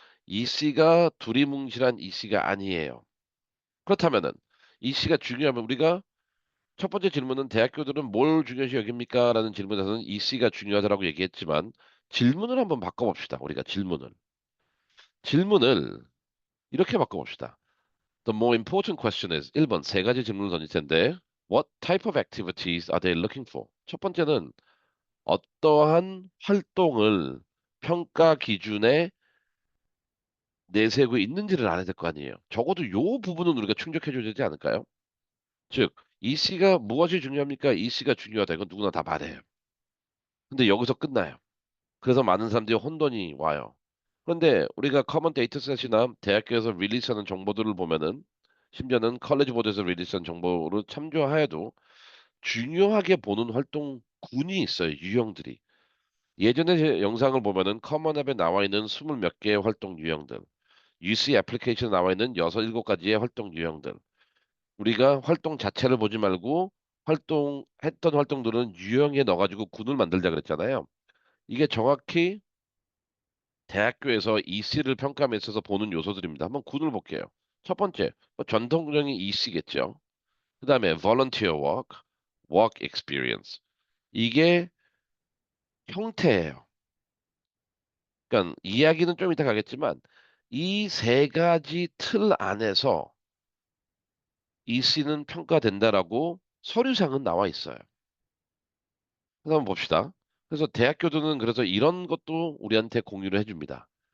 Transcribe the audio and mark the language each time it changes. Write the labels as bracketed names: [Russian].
[Korean] EC가 두리뭉실한 EC가 아니에요. 그렇다면은 EC가 중요하면 우리가 첫 번째 질문은 대학교들은 뭘 중요시 여깁니까? 라는 질문에서는 EC가 중요하다고 얘기했지만 질문을 한번 바꿔봅시다. 우리가 질문을 이렇게 바꿔봅시다. [English] The more important question is [Korean] 1번 세 가지 질문을 던질 텐데 [English] What type of activities are they looking for? [Korean] 첫 번째는 어떠한 활동을 평가 기준에 내세우고 있는지를 알아야 될 거 아니에요. 적어도 요 부분은 우리가 충족해줘야 되지 않을까요? 즉, EC가 무엇이 중요합니까? EC가 중요하다. 이건 누구나 다 말해요. 근데 여기서 끝나요. 그래서 많은 사람들이 혼돈이 와요. 그런데 우리가 커먼 데이터셋이나 대학교에서 릴리스하는 정보들을 보면은 심지어는 컬리지 보드에서 릴리스한 정보를 참조하여도 중요하게 보는 활동군이 있어요. 유형들이. 예전에 제 영상을 보면은 커먼 앱에 나와 있는 20 몇 개의 활동 유형들, UC 애플리케이션에 나와 있는 6, 7가지의 활동 유형들. 우리가 활동 자체를 보지 말고 했던 활동들은 유형에 넣어가지고 군을 만들자 그랬잖아요. 이게 정확히 대학교에서 EC를 평가함에 있어서 보는 요소들입니다. 한번 군을 볼게요. 첫 번째, 전통적인 EC겠죠. 그 다음에 volunteer work, work experience. 이게 형태예요. 그러니까 이야기는 좀 이따 가겠지만 이 세 가지 틀 안에서 EC는 평가된다라고 서류상은 나와 있어요. 그래서 한번 봅시다. 그래서 대학교들은 그래서 이런 것도 우리한테 공유를 해줍니다.